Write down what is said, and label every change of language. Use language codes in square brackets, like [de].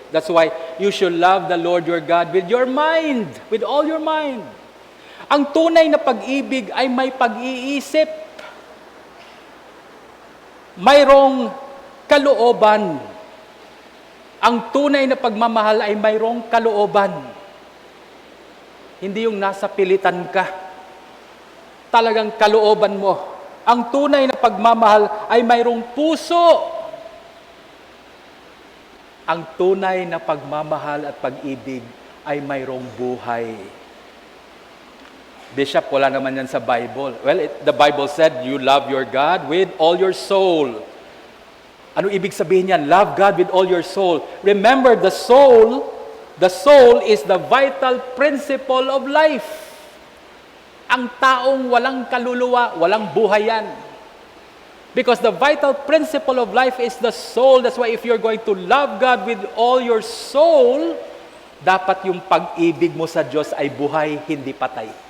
[en] That's why you should love the Lord your God with your mind, with all your mind. [tl] Ang tunay na pag-ibig ay may pag-iisip. Mayroong kalooban. Ang tunay na pagmamahal ay mayroong kalooban. Hindi yung nasa pilitan ka. Talagang kalooban mo. Ang tunay na pagmamahal ay mayroong puso. Ang tunay na pagmamahal at pag-ibig ay mayroong buhay. Bishop, wala naman yan sa Bible. [en] Well, the Bible said, you love your God with all your soul. [tl] Ano ibig sabihin yan? [en] Love God with all your soul. Remember, the soul is the vital principle of life. [tl] Ang taong walang kaluluwa, walang buhay yan. [en] Because the vital principle of life is the soul. That's why if you're going to love God with all your soul, [tl] dapat yung pag-ibig mo sa Diyos ay buhay, hindi patay.